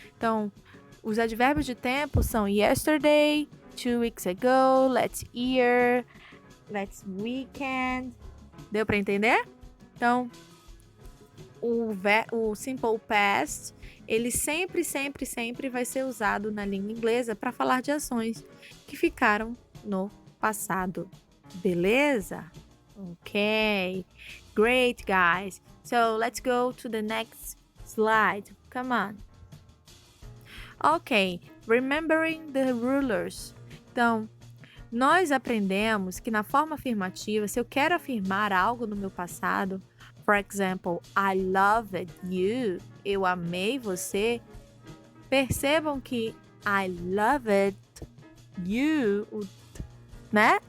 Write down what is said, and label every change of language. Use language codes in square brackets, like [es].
[pt] Então, os advérbios de tempo são [en] yesterday, 2 weeks ago, last year, last weekend. [pt] Deu para entender? Então, o simple past, ele sempre vai ser usado na língua inglesa para falar de ações que ficaram no passado. Beleza? [en] Ok. Great, guys. So, let's go to the next slide. Come on. Ok. Remembering the rulers. [pt] Então, nós aprendemos que na forma afirmativa, se eu quero afirmar algo no meu passado, [en] for example, I loved you, [pt] eu amei você, percebam que [en] I loved you, [pt] né?